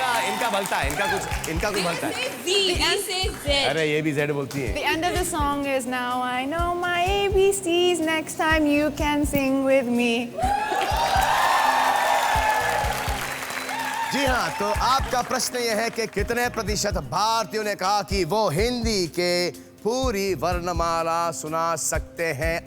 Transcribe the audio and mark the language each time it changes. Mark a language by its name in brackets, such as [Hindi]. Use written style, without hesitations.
[Hindi] इनका भलता है, इनका कुछ भलता है। [English] Z says Z. [Hindi] अरे ये भी Z बोलती है। [English] The end of the song is now I know my ABCs. Next time you can sing with me. [Hindi] जी हाँ, तो आपका प्रश्न यह है कि कितने प्रतिशत भारतीयों ने कहा कि वो हिंदी के पूरी वर्णमाला सुना सकते हैं?